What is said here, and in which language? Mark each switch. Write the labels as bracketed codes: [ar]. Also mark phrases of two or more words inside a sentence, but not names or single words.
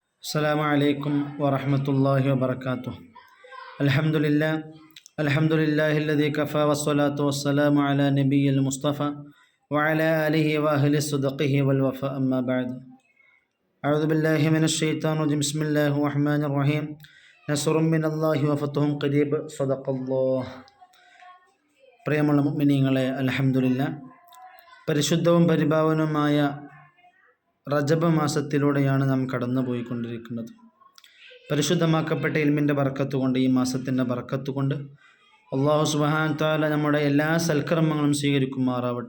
[ar] السلام عليكم ورحمة الله وبركاته. الحمد لله الذي كفى والصلاة والسلام على نبي المصطفى وعلى آله وأهل صدقه والوفاء أما بعد. أعوذ بالله من الشيطان الرجيم. بسم الله الرحمن الرحيم. نصر من الله وفتح قريب. صدق الله. [ml] പ്രിയമുള്ള മുഅ്മിനീങ്ങളെ, അൽഹംദുലില്ലാഹ്, പരിശുദ്ധവും പരിപാവനവുമായ റജബ് മാസത്തിലൂടെയാണ് നാം കടന്നു പോയിക്കൊണ്ടിരിക്കുന്നത്. പരിശുദ്ധമാക്കപ്പെട്ട ഇൽമിൻ്റെ ബർക്കത്ത് കൊണ്ട്, ഈ മാസത്തിൻ്റെ ബർക്കത്ത് കൊണ്ട് [ar] الله سبحانه تعالى [ml] നമ്മുടെ എല്ലാ സൽക്കർമ്മങ്ങളും സ്വീകരിക്കുമാറാവട്ടെ.